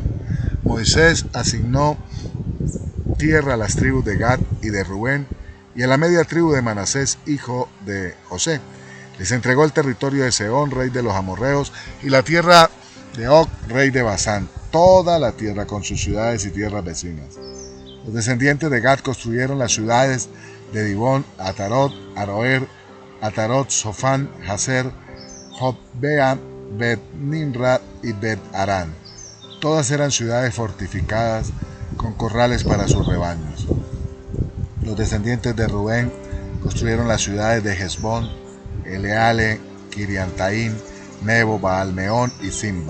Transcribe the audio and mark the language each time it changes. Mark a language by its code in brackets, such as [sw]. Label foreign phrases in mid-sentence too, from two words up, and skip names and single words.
[es] Moisés asignó tierra a las tribus de Gad y de Rubén y a la media tribu de Manasés, hijo de José. Les entregó el territorio de Sehón, rey de los amorreos, y la tierra de Og, rey de Basán, toda la tierra con sus ciudades y tierras vecinas. Los descendientes de Gad construyeron las ciudades de Dibón, Atarot, Aroer, Atarot, Sofán, Hazer, Jotbea, Bet-Nimra y Bet-Arán. Todas eran ciudades fortificadas con corrales para sus rebaños. Los descendientes de Rubén construyeron las ciudades de Hesbón, Eleale, Kiriantaín, Nebo, Baalmeón y Simba.